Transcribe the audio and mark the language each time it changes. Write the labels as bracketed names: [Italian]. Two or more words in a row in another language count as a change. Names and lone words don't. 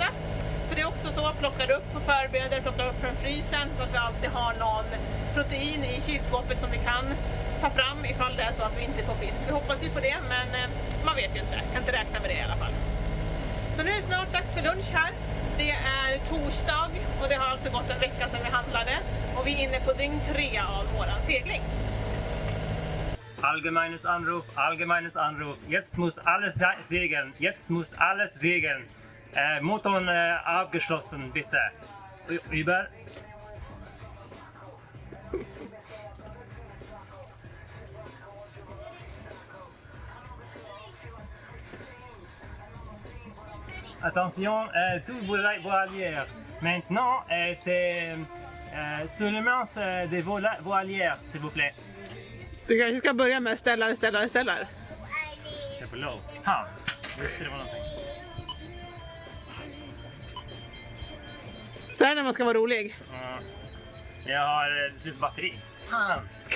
[Swedish] Så det är också så, plockar upp och förbereder, plockar upp från frysen så att vi alltid har någon protein i kylskåpet som vi kan ta fram ifall det är så att vi inte får fisk. Vi hoppas ju på det, men man vet ju inte, kan inte räkna med det i alla fall. Så nu är det snart dags för lunch här. Det är torsdag och det har alltså gått en vecka sedan vi handlade, och vi är inne på dygn 3 av våran segling. [German] Allgemeines Anruf. Jetzt muss alles segeln. Jetzt muss alles segeln. Motorn abgeschlossen, bitte. Über. [French] Attention, tout voilière. Maintenant, c'est seulement des voilières, s'il vous plaît. [Swedish] Du kanske ska börja med ställare. Kör på low. Fan, visste det var någonting. Så här när man ska vara rolig. Ja. Jag har slut batteri. Fan!